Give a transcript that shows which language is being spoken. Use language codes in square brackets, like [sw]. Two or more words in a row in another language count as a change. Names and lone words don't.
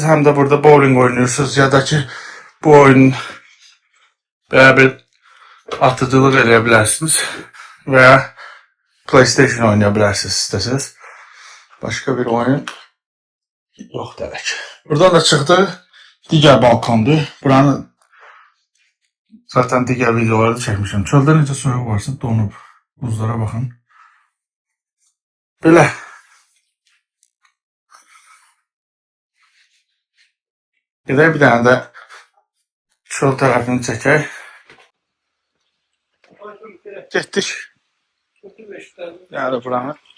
[tr] Hem de burada bowling oynuyorsunuz ya da ki bu oyun veya bir atıcılık edebilirsiniz. Veya PlayStation oynayabilirsiniz isteseniz. Başka bir oyun yok demek. Buradan da çıktı. Diğer balkondu. Buranın zaten diğer videolarda çekmişim. [az] Çöldə necə soyuq varsa donub. [tr] Buzlara bakın. Belə. [az] Gedək bir tane de çöl tarafını çəkək. Getdik. Yani buranı.